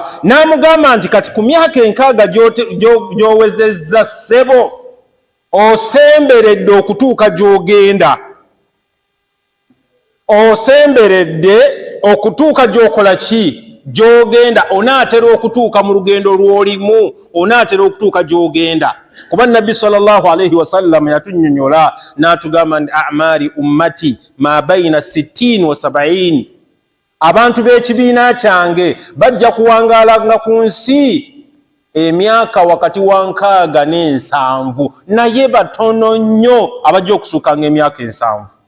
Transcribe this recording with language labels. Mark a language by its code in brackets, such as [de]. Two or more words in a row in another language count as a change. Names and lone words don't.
[lg] N'amugamba nti kati ku myaka 6 gy'owezezza ssebo, osemberedde okutuuka gy'ogenda, osemberedde okutuuka gy'okola ki? Gy'ogenda. Onaatera okutuuka mu lugendo lw'olimu, onaatera okutuuka gy'ogenda. Kuba Nabbi [ar] صلى الله عليه وسلم [lg] yatunnyonnyola n'atugamba nti [ar] أعمار أمتي ما بين 60 و 70. [lg] Abantu b'ekibiina kyange bajja kuwangaalanga ku nsi emyaka wakati wa 6 ne 7, naye batono nnyo abajja okusukanga emyaka 7.